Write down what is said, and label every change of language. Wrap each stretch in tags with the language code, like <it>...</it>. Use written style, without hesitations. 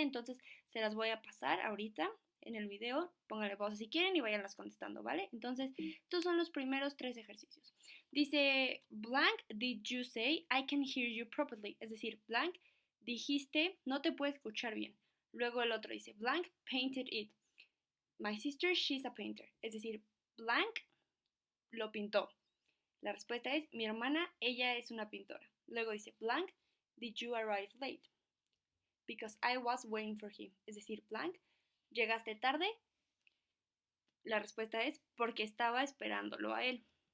<es>Entonces se las voy a pasar ahorita en el video, pónganle pausa si quieren y vayanlas contestando, ¿vale? Entonces, estos son los primeros 3 ejercicios. Dice,</es> <en>blank, did you say I can hear you properly?</en> <es>Es decir, blank, dijiste, no te puedo escuchar bien. Luego el otro dice, blank</es> <en>painted it. My sister, she's a painter.</en> <es>Es decir, blank lo pintó. La respuesta es, mi hermana, ella es una pintora. Luego dice,</es> <en>blank, did you arrive late? Because I was waiting for him.</en> <es>Es decir, blank, llegaste tarde. La respuesta es, porque estaba esperándolo a él.</es>